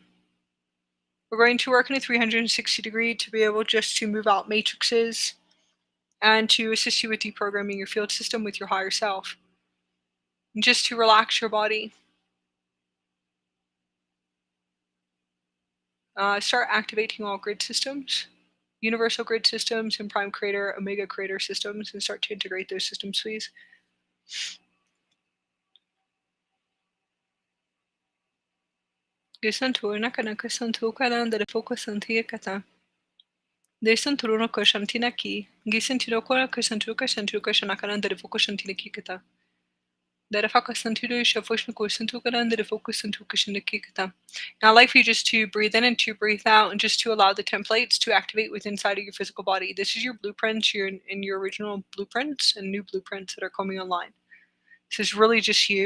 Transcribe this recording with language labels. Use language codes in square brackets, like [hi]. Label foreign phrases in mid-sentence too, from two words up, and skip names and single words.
[en] We're going to work in a 360 degree to be able just to move out matrices and to assist you with deprogramming your field system with your higher self. And just to relax your body. Start activating all grid systems, universal grid systems, and prime creator, omega creator systems, and start to integrate those systems, please. Gisanturna kanaka santukaran da focus santia kata. Desanturuno koshantina ki. Gisantino kora kosantuka santuka shanakaran da focus santina ki kata. Now, I'd like for you just to breathe in and to breathe out, and just to allow the templates to activate within inside of your physical body. This is your blueprints, in your original blueprints and new blueprints that are coming online. This is really just you.